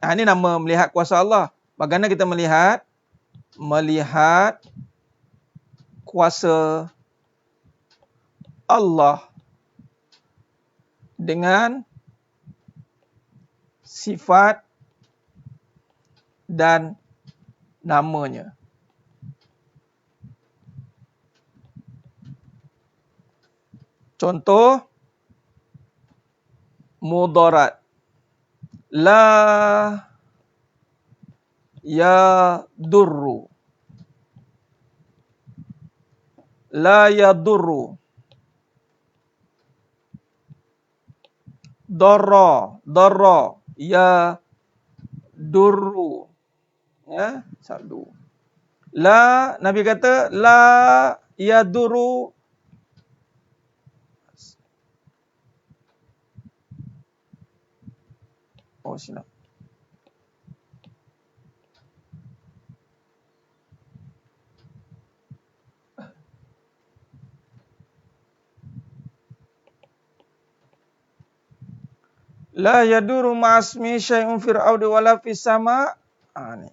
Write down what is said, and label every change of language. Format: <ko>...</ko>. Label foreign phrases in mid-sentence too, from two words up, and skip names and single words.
<ms>Ini nama melihat kuasa Allah. Bagaimana kita melihat? Melihat kuasa Allah dengan sifat dan namanya. Contoh, mudarat.</ms> <ar>لا يضر. لا يضر.</ar> <ms>Darra. Yadurru. Ya, satu. La, Nabi kata,</ms> <ar>لا يضر.</ar> <ms>Silap.</ms> <ar>لا يضر مع اسم شيء في الأرض ولا في السماء'. Ni.</ar>